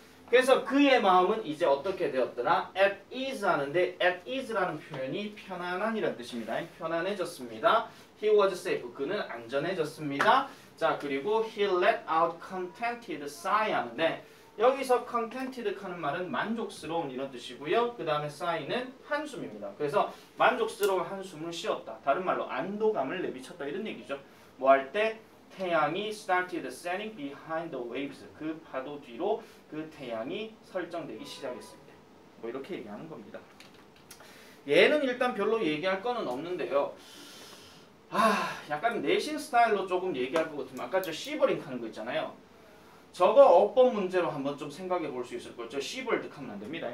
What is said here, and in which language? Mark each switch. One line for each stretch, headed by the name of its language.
Korean: 그래서 그의 마음은 이제 어떻게 되었더라?
English: at ease
Korean: 하는데 at ease라는 표현이 편안한이라는 뜻입니다. 편안해졌습니다.
English: he was safe,
Korean: 그는 안전해졌습니다. 자, 그리고
English: he let out contented sigh
Korean: 하는데 여기서 contented 하는 말은 만족스러운 이런 뜻이고요. 그 다음에 sigh는 한숨입니다. 그래서 만족스러운 한숨을 쉬었다. 다른 말로 안도감을 내비쳤다 이런 얘기죠. 뭐 할 때? 태양이
English: started setting behind the waves.
Korean: 그 파도 뒤로 그 태양이 설정되기 시작했을 때. 뭐 이렇게 얘기하는 겁니다. 얘는 일단 별로 얘기할 거는 없는데요. 약간 내신 스타일로 조금 얘기할 것 같으면 아까 저 시버링 하는 거 있잖아요. 저거 어법 문제로 한번 좀 생각해 볼 수 있을 거예요. 저 시벌드 하면 안 됩니다.